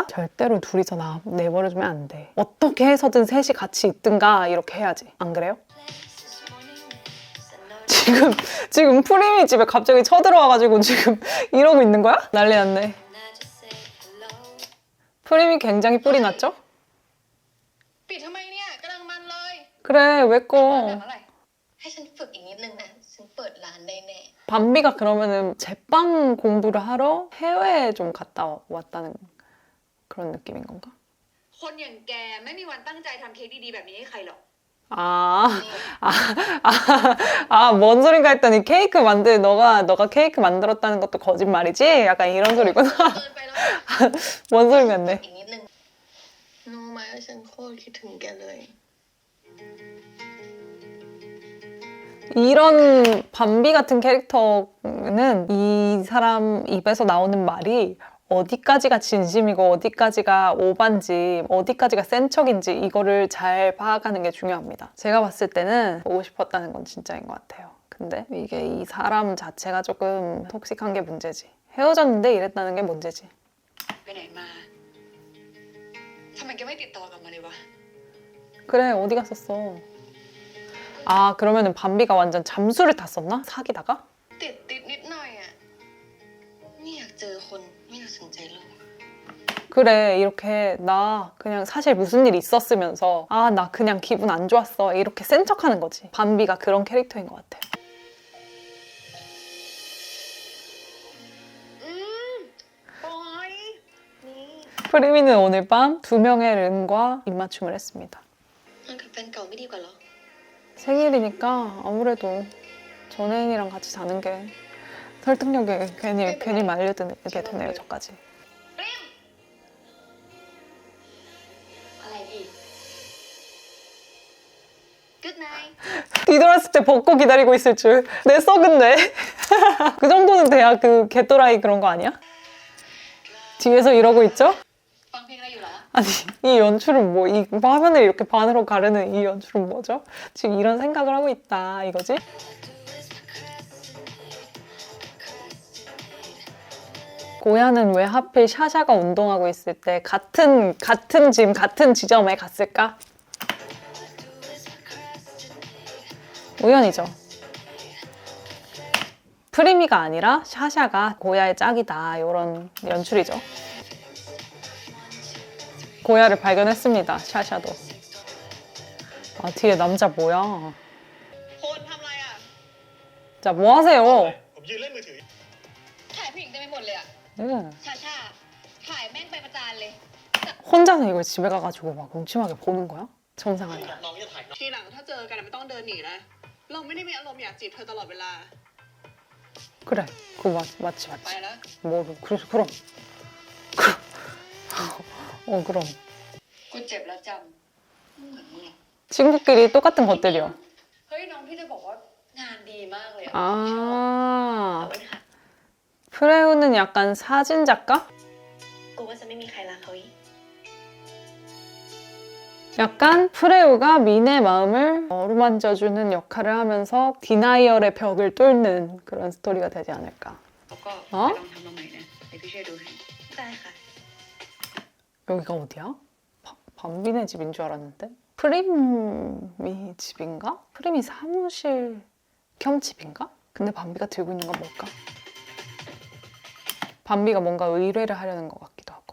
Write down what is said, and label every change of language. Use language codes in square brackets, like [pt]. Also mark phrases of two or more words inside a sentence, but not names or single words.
[ko] 절대로 둘이서 내버려두면 안 돼. 어떻게 해서든 셋이 같이 있든가 이렇게 해야지. 안 그래요? 지금 프리미 집에 갑자기 쳐들어와가지고 지금 이러고 있는 거야? 난리 났네. 프리미 굉장히 뿔이 났죠? [th] ปิดทำไมเนี่ยกำลังมันเลย [ko] 그래 왜 [th] แบบ [ko] 꺼? [th] อะไรให้ฉันฝึกอีกนิดนึงนะฉันเปิดร้านได้แน่ [ko] 밤비가 그러면은 제빵 공부를 하러 해외에 좀 갔다 왔다는 그런 느낌인 건가? [th] คนอย่างแกไม่มีวันตั้งใจทำเค้กดีๆแบบนี้ให้ใครหรอก [ko] 뭔 소린가 했더니 너가 케이크 만들었다는 것도 거짓말이지? 약간 이런 소리구나. [th] เกินไปแล้ว [ko] 뭔 소리였네. [th] อีกนิดนึงรู้ไหมว่าฉันโคตรคิดถึงแกเลย [ko] 이런 밤비 같은 캐릭터는 이 사람 입에서 나오는 말이 어디까지가 진심이고 어디까지가 오반지 어디까지가 센 척인지 이거를 잘 파악하는 게 중요합니다. 제가 봤을 때는 보고 싶었다는 건 진짜인 것 같아요. 근데 이게 이 사람 자체가 조금 톡식한 게 문제지. 헤어졌는데 이랬다는 게 문제지. [th] ไปไหนมาทำไมแกไม่ติดต่อกลับมาเลยวะ [ko] 그래 어디 갔었어? 아 그러면은 밤비가 완전 잠수를 탔었나? 사귀다가? [th] ติดนิดหน่อยอ่ะไม่อยากเจอคนไม่อยากสนใจโลก [ko] 그래 이렇게 나 그냥 사실 무슨 일 있었으면서 아 나 그냥 기분 안 좋았어 이렇게 센 척하는 거지. 밤비가 그런 캐릭터인 것 같아요. [th] ปอยนี่ [ko] 프리미는 오늘 밤 2명의 른과 입맞춤을 했습니다. [th] นอนกับแฟนเก่าไม่ดีกว่าเหรอ [ko] 생일이니까 아무래도 전애인이랑 같이 자는 게 설득력이 괜히 말려들게 되네요 저까지. [th] อะไรอีกก็ [en] good night. [ko] 뒤돌았을 때 벗고 기다리고 있을 줄. 내 썩은데. 그 정도는 돼야 그 개또라이 그런 거 아니야? 뒤에서 이러고 있죠? [th] ฟังเพลงอะไรอยู่เหรอ [ko] 아니 이 연출은 뭐 이 화면을 이렇게 반으로 가르는 이 연출은 뭐죠? 지금 이런 생각을 하고 있다 이거지? 고야는 왜 하필 샤샤가 운동하고 있을 때 같은 짐, 같은 지점에 갔을까? 우연이죠. 프리미가 아니라 샤샤가 고야의 짝이다 이런 연출이죠. 고야를 발견했습니다. 샤샤도. 아 뒤에 남자 뭐야? [th] คนทำอะไรอ่ะ [ko] 자 뭐 하세요? [th] ผมยืนเล่นมือถือ ถ่ายผู้หญิงเต็มไปหมดเลยอะ [ko] 응. [th] ชาชาถ่ายแม่งไปประจานเลย [ko] 혼자서 이걸 집에 가가지고 막 음침하게 보는 거야? 정상하게. [th] น้องจะถ่ายน้อง ทีหลังถ้าเจอกันไม่ต้องเดินหนีนะ เราไม่ได้มีอารมณ์อยากจีบเธอตลอดเวลา [ko] 그래. 그거 맞지 [th] ไป [ko] 맞지. [th] แล้ว [ko] 뭐를 그래서 그럼. 그럼. [th] กูเจ็บแล้วจำเหมือนมึงอะ [ko] 친구끼리 똑같은 것들이요. [th] เฮ้ยน้องพี่จะบอกว่างานดีมากเลยอะ [ko] 아 [th] เอาไว้ค่ะ [ko] 프레우는 약간 사진 작가? [th] กูว่าจะไม่มีใครรักเขาอีก [ko] 약간 프레우가 민의 마음을 어루만져주는 역할을 하면서 디나이얼의 벽을 뚫는 그런 스토리가 되지 않을까. [th] เขาก็ อ๋อ ไปลองทำมาใหม่นะเดี๋ยวพี่ช่วยดูให้ได้ค่ะ [ko] 여기가 어디야? 밤비네 집인 줄 알았는데? 프리미 집인가? 프리미 사무실 겸 집인가? 근데 밤비가 들고 있는 건 뭘까? 밤비가 뭔가 의뢰를 하려는 것 같기도 하고.